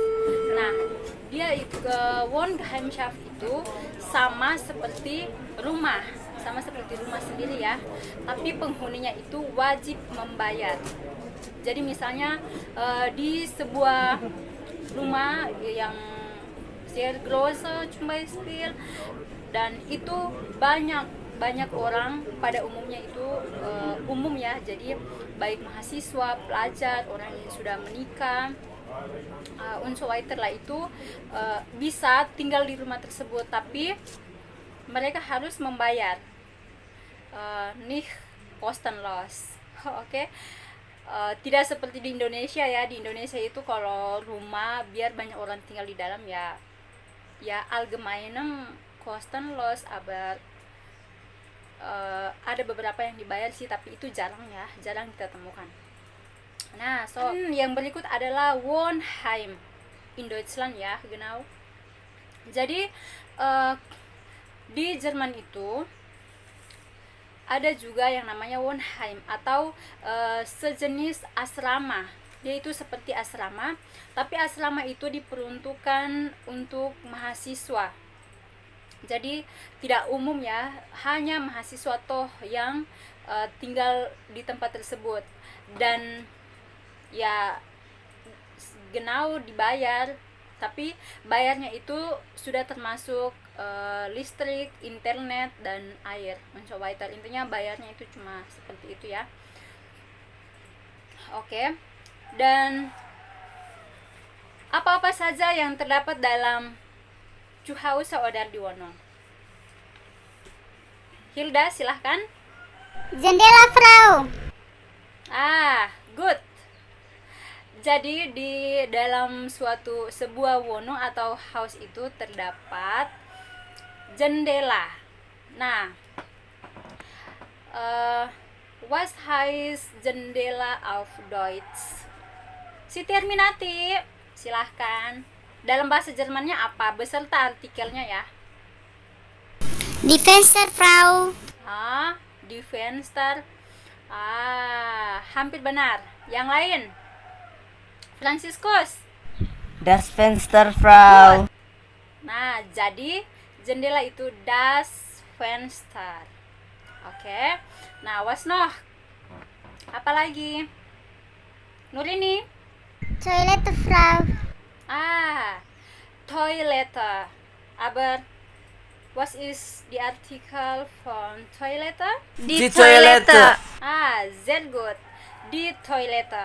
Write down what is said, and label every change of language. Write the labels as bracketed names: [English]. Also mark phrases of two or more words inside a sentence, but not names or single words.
[Indonesian] Nah, dia itu Wohngemeinschaft itu sama seperti rumah sendiri ya, tapi penghuninya itu wajib membayar. Jadi misalnya di sebuah rumah yang [German] sehr große zum Beispiel, [Indonesian] dan itu banyak orang, pada umumnya itu umum ya, jadi baik mahasiswa, pelajar, orang yang sudah menikah, [German] und so weiter [Indonesian] lah, itu bisa tinggal di rumah tersebut, tapi mereka harus membayar, [German] nicht kostenlos. [Indonesian] Oke. Tidak seperti di Indonesia ya. Di Indonesia itu kalau rumah biar banyak orang tinggal di dalam ya [German] allgemeinem kostenlos, aber [Indonesian] ada beberapa yang dibayar sih, tapi itu jarang kita temukan. Nah, so yang berikut adalah [German] Wohnheim in Deutschland [Indonesian] ya, genau. Jadi di Jerman itu ada juga yang namanya Wohnheim atau sejenis asrama. Dia itu seperti asrama, tapi asrama itu diperuntukkan untuk mahasiswa. Jadi tidak umum ya, hanya mahasiswa toh yang tinggal di tempat tersebut, dan ya genau dibayar, tapi bayarnya itu sudah termasuk listrik, internet, dan air, [German] und so weiter. [Indonesian] Intinya bayarnya itu cuma seperti itu ya. Oke. Dan apa-apa saja yang terdapat dalam [German] Zuhause oder die Wohnung? [Indonesian] Hilda, silahkan. Jendela, Frau. Good. Jadi di dalam sebuah Wohnung atau house itu terdapat jendela. Nah, [German] was heißt jendela auf Deutsch? [Indonesian] Si Terminati, silahkan. Dalam bahasa Jermannya apa? Beserta artikelnya ya. [German] Die Fenster, Frau. Die Fenster. [Indonesian] Hampir benar. Yang lain? Franciscus. [German] Das Fenster, Frau. [Indonesian] Nah, jadi jendela itu [German] das Fenster. [Indonesian] Oke. Nah, [German] was noch? [Indonesian] Apa lagi? Nurini? [German] Toilette, Frau. Toilette. Aber was ist die Artikel von Toilette? Die Toilette. Sehr gut. Die Toilette.